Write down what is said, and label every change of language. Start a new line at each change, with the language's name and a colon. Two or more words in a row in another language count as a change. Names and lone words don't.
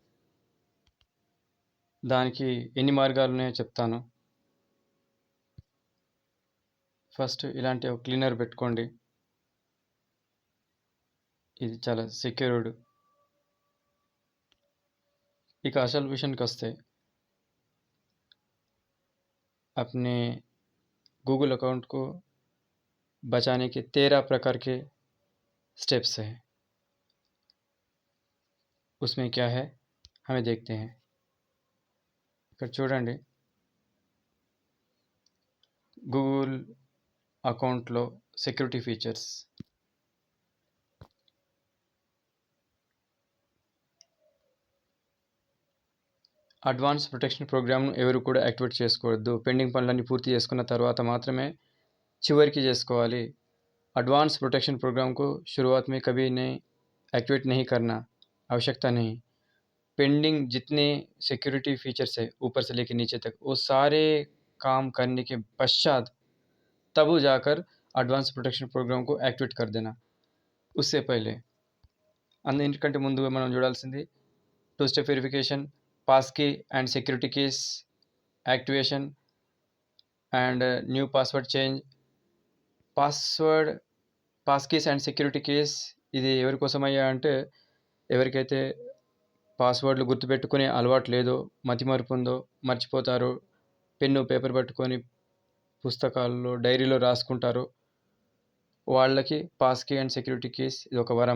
Telugu: దానికి ఎన్ని మార్గాలున్నాయో చెప్తాను. ఫస్ట్ ఇలాంటి ఒక క్లీనర్ పెట్టుకోండి. ఇది చాలా సెక్యూర్డ్. ఇక అసలు విషయానికొస్తే
Hindi: अपने
English: Google account
Hindi: को बचाने के 13 प्रकार के स्टेप्स हैं. उसमें क्या है हमें देखते हैं.
Telugu: ఇక్కడ చూడండి, గూగుల్ అకౌంట్లో
English: security features. advance protection
Telugu: ప్రోగ్రామ్ను ఎవరు కూడా యాక్టివేట్ చేసుకోవద్దు. పెండింగ్ పనులన్నీ పూర్తి చేసుకున్న తర్వాత మాత్రమే చివరికి చేసుకోవాలి.
English: advance protection program
Hindi: को शुरुआत में कभी नहीं एक्टिवेट नहीं करना, आवश्यकता नहीं. पेंडिंग जितने
English: security features
Hindi: है ऊपर से लेकर नीचे तक, वो सारे काम करने के पश्चात तब जाकर
English: advance protection program
Hindi: को एक्टिवेट कर देना. उससे पहले
Telugu: అన్నింటికంటే ముందుగా మనం చూడాల్సింది
English: two step verification, pass key and security keys activation and new password change. pass keys and security keys
Telugu: ఇది ఎవరి కోసమయ్యా అంటే, ఎవరికైతే పాస్వర్డ్లు గుర్తుపెట్టుకునే అలవాటు లేదో, మతిమరుపు ఉందో, మర్చిపోతారో, పెన్ను పేపర్ పట్టుకొని పుస్తకాల్లో డైరీలో రాసుకుంటారో వాళ్ళకి
English: pass key and security keys
Telugu: ఇది ఒక వరం.